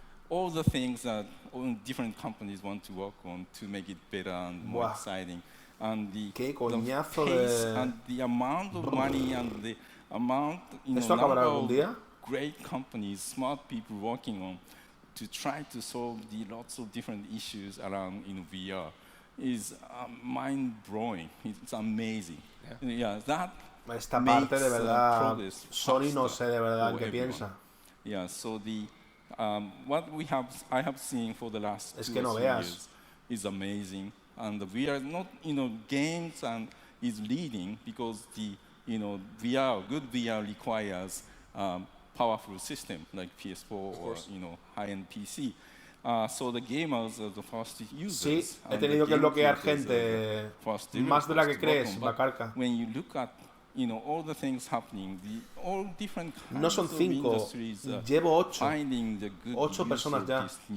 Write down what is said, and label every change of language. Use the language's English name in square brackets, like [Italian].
[English] All the things that different companies want to work on to make it better and more exciting, and the pace and the amount of money and the amount, number of great companies, smart people working on to try to solve the lots of different issues around VR is mind-blowing. It's amazing. Yeah, that [Spanish] esta parte de verdad, Sony no sé de verdad qué piensa. [English] Yeah, so what I have seen for the last 2 years is amazing, and the VR not games and is leading because the good VR requires powerful system like PS4 or high-end PC. So the gamers are the first users. [Spanish] Sí, he tenido que bloquear gente más de la que crees, Bacarca. [English] When you look at all the things happening, all different kinds [Spanish] no son 5, llevo 8 personas ya.